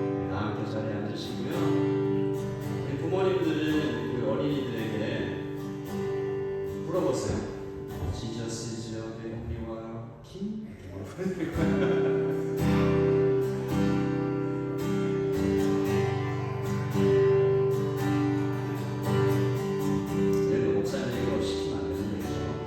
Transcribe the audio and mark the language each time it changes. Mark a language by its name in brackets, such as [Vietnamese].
[Korean] 다 함께 자리에 앉으시고요. 우리 부모님들은 우리 어린이들에게 물어보세요. [English] Jesus is your only one, King? [Korean] 이렇게 물어보는 거예요. 얘도 목사님이 이거 시키면 안 되는 얘기죠.